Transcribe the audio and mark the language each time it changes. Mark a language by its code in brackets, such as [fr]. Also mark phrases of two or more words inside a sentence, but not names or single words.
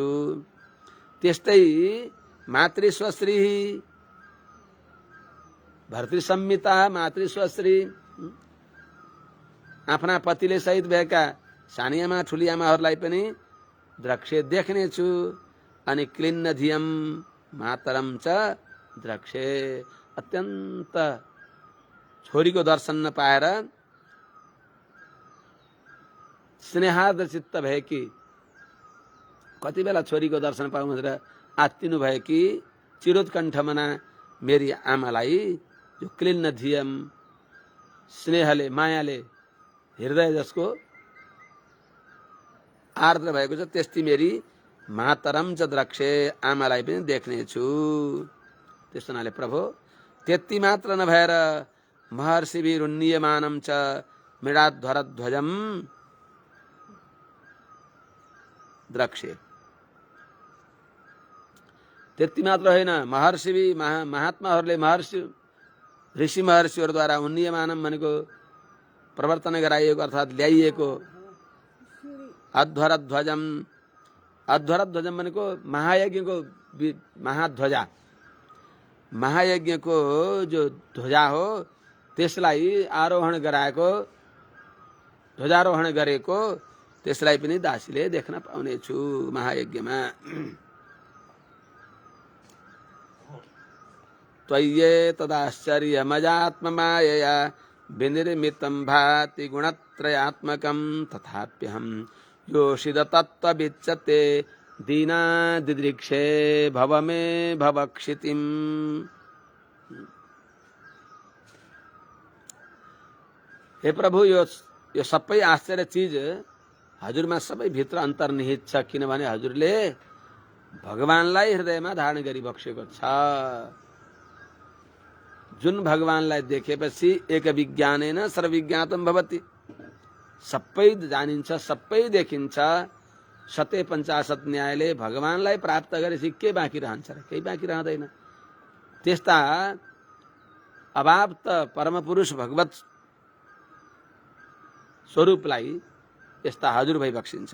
[ne] त्यस्तै [sa] मातृस्वश्री भर्तृ संहिता [ne] मातृस्वश्री आफ्ना पतिले सहित भएका सानीआमा ठुलीआमाहरूलाई पनि द्रक्षे देख्नेछु। [sa] अनि क्लिन्न धियम मातरम च द्रक्षे, [ne] अत्यन्त छोरीको दर्शन नपाएर स्नेहार्द्र चित्त भएकी, कति बेला छोरीको दर्शन पाउँ भनेर आत्तिनु भएकी चिरोत्कण्ठमना मेरी आमालाई जो [sa] क्लिन्न धियम [ne] स्नेहले मायाले हृदय जसको आर्द्र भएको छ त्यस्ती मेरी [sa] मातरम च द्रक्षे, [ne] आमालाई पनि देख्नेछु। त्यस्तो हुनाले प्रभु त्यति मात्र नभएर [sa] महर्षिभिरुन्नीयमानं च मृडाध्वरध्वजम द्रक्षे, [ne] त्यति मात्र होइन, महर्षि महात्माहरूले ऋषि महर्षिहरूद्वारा उन्नीयमानम भनेको प्रवर्तन गराइएको अर्थात् ल्याइएको अध्वरध्वजम, अध्वरध्वजम भनेको महायज्ञको महाध्वजा, महायज्ञको जो ध्वजा हो त्यसलाई आरोहण गराएको, ध्वजारोहण गरेको त्यसलाई पनि दासीले देख्न पाउनेछु महायज्ञमा। [sa] त्वय्ये तदाश्चर्यमजात्ममायया विनिर्मितं भाति गुणत्रयात्मकं तथाप्यहं योषिद तत्त्वविच्यते दीना दिदृक्षे भव मे भवक्षितिम्। [ne] हे प्रभु, यो सबै आश्चर्य चीज हजुरमा सबै भित्र अन्तर्निहित छ, किनभने हजुरले भगवानलाई हृदयमा धारण गरी बक्सेको छ। जुन भगवानलाई देखेपछि [sa] एक विज्ञानेन सर्वविज्ञातम भवति, [ne] सबै जानिन्छ, सबै देखिन्छ। 750 न्यायले भगवानलाई प्राप्त गरेपछि के बाँकी रहन्छ र? केही बाँकी रहँदैन। त्यस्ता अभाव परम पुरुष भगवत स्वरूपलाई यस्ता हजुर भई बक्सिन्छ।